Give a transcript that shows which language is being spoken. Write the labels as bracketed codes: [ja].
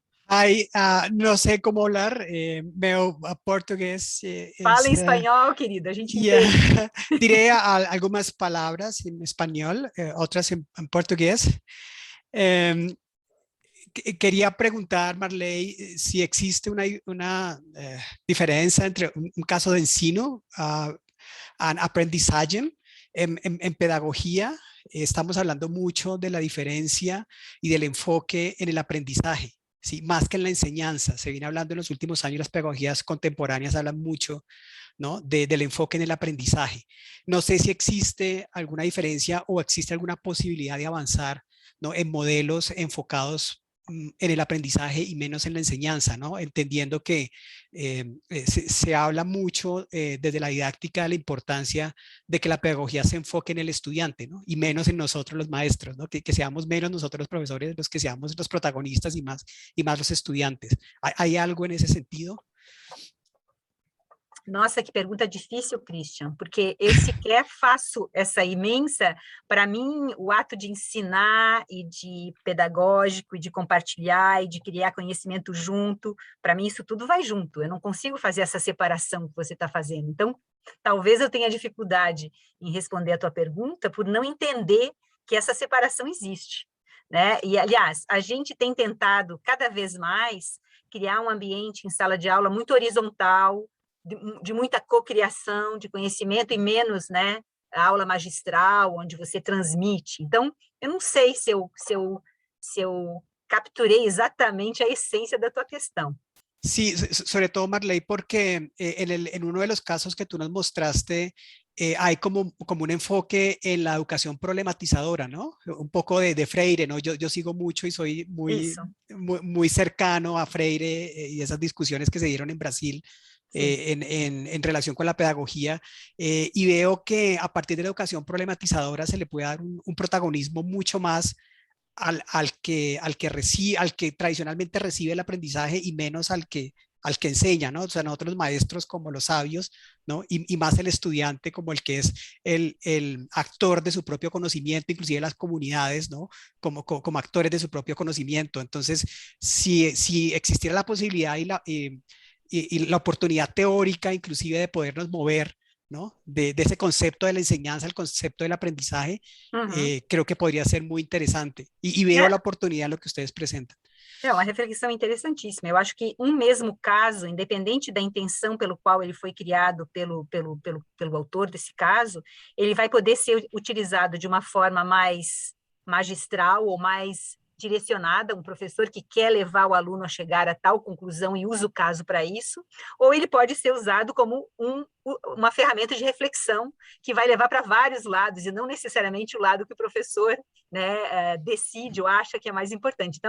[pt] Ai, não sei como falar, meu português... Fala em espanhol, querida, a gente entende. [es] Diré [pt] algumas palavras em espanhol, outras em português. [es] Quería preguntar, Marley, si existe una diferencia entre un caso de [pt] ensino, [es] aprendizaje en pedagogía. Estamos hablando mucho de la diferencia y del enfoque en el aprendizaje, ¿sí? Más que en la enseñanza. Se viene hablando en los últimos años, las pedagogías contemporáneas hablan mucho, ¿no? del enfoque en el aprendizaje. No sé si existe alguna diferencia o existe alguna posibilidad de avanzar, ¿no? En modelos enfocados en el aprendizaje y menos en la enseñanza, ¿no? Entendiendo que se habla mucho desde la didáctica de la importancia de que la pedagogía se enfoque en el estudiante, ¿no? Y menos en nosotros los maestros, ¿no? Que seamos menos nosotros los profesores los que seamos los protagonistas y más los estudiantes. ¿Hay algo en ese sentido? [pt] Nossa, que pergunta difícil, Christian, porque eu sequer faço essa imensa. Para mim, o ato de ensinar e de pedagógico e de compartilhar e de criar conhecimento junto, para mim isso tudo vai junto. Eu não consigo fazer essa separação que você está fazendo. Então, talvez eu tenha dificuldade em responder a tua pergunta por não entender que essa separação existe, né? E, aliás, a gente tem tentado cada vez mais criar um ambiente em sala de aula muito horizontal, de muita cocriação, de conhecimento e menos, né, a aula magistral, onde você transmite. Então, eu não sei se eu capturei exatamente a essência da tua questão. [es] Sí, sobre todo Marley, porque en uno de los casos que tú nos mostraste, hay como un enfoque en la educación problematizadora, ¿no? Un poco de Freire, ¿no? Yo sigo mucho y soy muy cercano a Freire y esas discusiones que se dieron en Brasil. En relación con la pedagogía, y veo que a partir de la educación problematizadora se le puede dar un protagonismo mucho más al que tradicionalmente recibe el aprendizaje y menos al que enseña, ¿no? O sea, nosotros los maestros como los sabios, ¿no? Y más el estudiante como el que es el actor de su propio conocimiento, inclusive las comunidades, ¿no? Como actores de su propio conocimiento. Entonces, si existiera la posibilidad y la oportunidad teórica inclusive de podernos mover, ¿no? De ese concepto de la enseñanza, el concepto del aprendizaje, creo que podría ser muy interesante. Y veo la oportunidad en lo que ustedes presentan. [pt] É uma reflexão interessantíssima. Eu acho que um mesmo caso, independente da intenção pelo qual ele foi criado pelo autor desse caso, ele vai poder ser utilizado de uma forma mais magistral ou mais direcionada, um professor que quer levar o aluno a chegar a tal conclusão e usa o caso para isso, ou ele pode ser usado como uma ferramenta de reflexão que vai levar para vários lados, e não necessariamente o lado que o professor, né, decide ou acha que é mais importante.